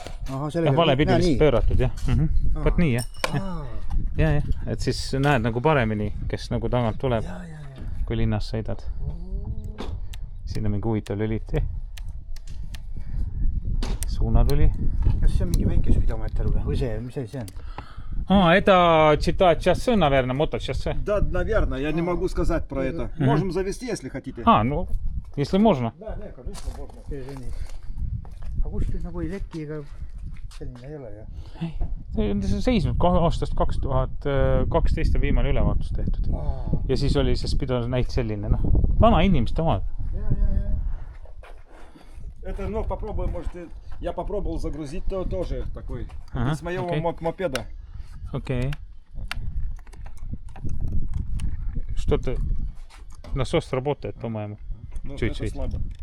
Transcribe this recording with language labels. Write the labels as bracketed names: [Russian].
[Estonian] Ja valepidi lihtsalt pööratud, jah. Vaat nii, jah. Ja, et siis näed nagu paremini, kes nagu tagant tuleb, kui linnas sõidad. Siin on mingi huvitav lüliti. Suunatuli. kas see on mingi väike spidomeeter või see, mis asi see on? [Russian] Это читать часы, наверное, моточасы. Да, наверное, я не могу сказать про это. Можем завести, если хотите. Ну, если можно. Да, конечно, можно. [Estonian] see on nii. aga kuskilt nagu ei teki ega selline ei ole ju. See on seisnud aastast 2012 on viimane ülevaatus tehtud. Ja siis oli see spido näit selline, vana inimeste omad. [Russian] Это, попробуем, может, я попробовал загрузить тоже такой. Ага, С моего окей. мопеда. Окей. Что-то... Насос работает, по-моему. Ну, Чуть-чуть. это слабо.